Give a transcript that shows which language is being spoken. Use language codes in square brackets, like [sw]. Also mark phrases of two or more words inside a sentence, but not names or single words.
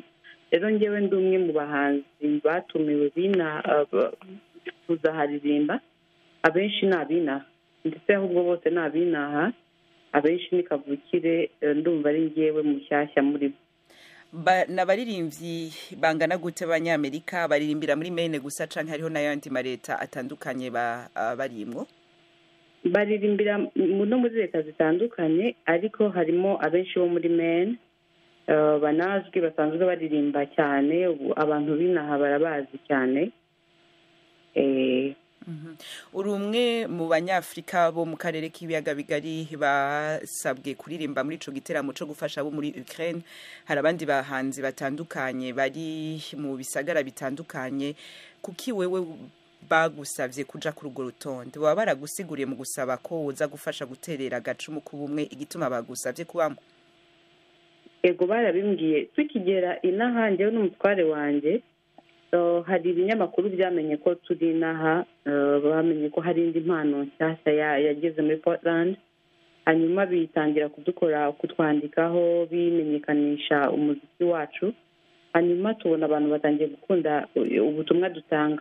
[rw] Rero njyewe ndi umwe mu bahanzi batumiwe kuzaharirimba. Abenshi ni abinaha ndetse ahubwo bose ni abinaha, abenshi ni kavukire. Ndumva ari njyewe mushyashya muri bo. [rn] N'abaririmbyi bangana gute b'Amerika baririmbira muri Maine gusa canke hariho n'ayandi mareta atandukanye barimwo? [rw] Baririmbira no muri leta zitandukanye ariko harimo abenshi bo muri Maine banazwi basanzwe baririmba cyane. Abantu binaha barabazi cyane. [rn] Uri umwe mu banyafrika bo mu karere k'ibiyaga bigari basabwe kuririmba muri ico giteramo cyo gufasha abo muri Ukraine. Hari abandi bahanzi batandukanye bari mu bisagara bitandukanye. Kuki wewe bagusavye kuja ku rugo rutonde? Baba baragusiguriye mu gusaba ko uza gufasha guterera agacumu kubumwe igituma bagusavye kubamo? [rw] Ego barabimbwiye tukigera inaha njyewe n'umutware wanje hari ibinyamakuru byamenye ko turi inaha, bamenye ko hari indi mpano nshyashya yageze muri Portland, hanyuma bitangira kutwandikaho bimenyekanisha umuziki wacu, hanyuma tubona abantu batangiye gukunda ubutumwa dutanga.